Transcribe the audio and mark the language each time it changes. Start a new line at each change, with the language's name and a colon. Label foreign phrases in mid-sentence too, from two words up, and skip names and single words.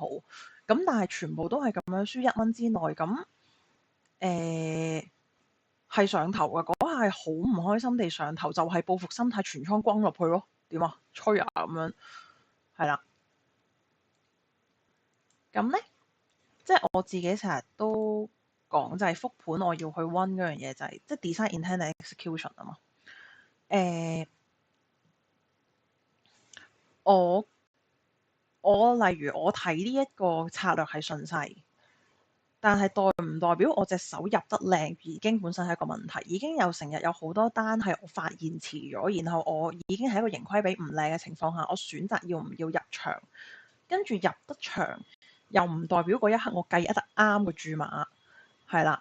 Cantonese: 咁但係全部都係咁樣輸1蚊之內，咁係上頭嘅嗰下係好唔開心地上頭，就係報復心態全倉轟落去咯。點啊？吹啊咁樣，係啦。咁呢，即係我自己成日都講就係復盤我要去溫嗰樣嘢就係即係
English: design intent execution
Cantonese: 啊嘛。我例如我睇呢一個策略係順勢，但係代唔代表我隻手入得靚已經本身係一個問題？已經有成日有好多單係我發現遲咗，然後我已經係一個盈虧比唔靚嘅情況下，我選擇要唔要入場，跟住入得場又唔代表嗰一刻我計得啱個注碼，係啦。